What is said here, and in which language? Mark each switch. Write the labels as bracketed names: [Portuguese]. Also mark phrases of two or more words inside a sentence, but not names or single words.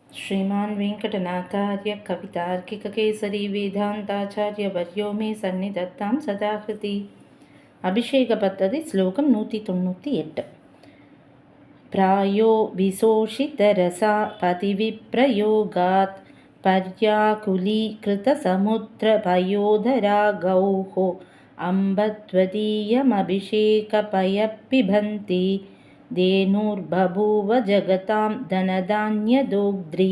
[Sanskrit] श्रीमान् वेङ्कटनाथार्य कवितार्किककेसरी वेदान्ताचार्यवर्यो मे सन्निधत्तां सदा कृति. [Tamil] அபிஷேக பத்ததி ஸ்லோகம் 198. [Sanskrit] प्रायो विशोषितरसा पतिविप्रयोगात् पर्याकुलीकृतसमुद्रपयोधरा गौः अम्ब त्वदीयमभिषेकपयः पिबन्ती धेनुर्बभूव जगतां धनधान्यदोग्ध्री.